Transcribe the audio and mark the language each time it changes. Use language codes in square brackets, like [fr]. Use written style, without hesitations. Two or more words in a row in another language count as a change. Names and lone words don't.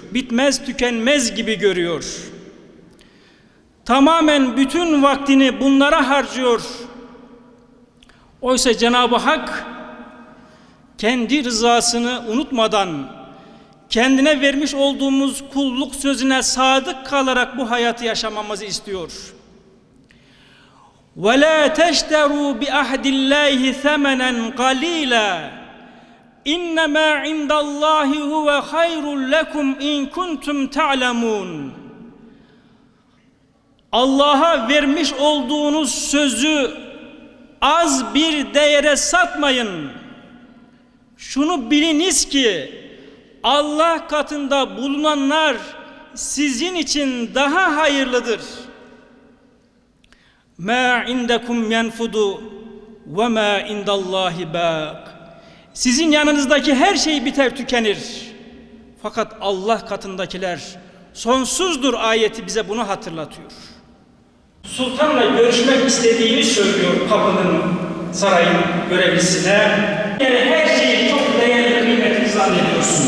[tr] Bitmez, tükenmez gibi görüyor. Tamamen bütün vaktini bunlara harcıyor. Oysa Cenab-ı Hak kendi rızasını unutmadan, kendine vermiş olduğumuz kulluk sözüne sadık kalarak bu hayatı yaşamamızı istiyor. [ar] وَلَا تَشْتَرُوا بِأَحْدِ اللّٰهِ ثَمَنًا قَلِيلًا اِنَّمَا عِنْدَ اللّٰهِ هُوَ خَيْرٌ لَكُمْ اِنْ كُنْتُمْ تَعْلَمُونَ. [tr] Allah'a vermiş olduğunuz sözü az bir değere satmayın. Şunu biliniz ki Allah katında bulunanlar sizin için daha hayırlıdır. [ar] مَا عِنْدَكُمْ يَنْفُدُ وَمَا عِنْدَ اللّٰهِ بَاقٍ. [tr] Sizin yanınızdaki her şey biter, tükenir. Fakat Allah katındakiler sonsuzdur ayeti bize bunu hatırlatıyor. Sultanla görüşmek istediğini söylüyor kapının, sarayın görevlisine. Yani her şeyi çok değerli, kıymetli zannediyorsun.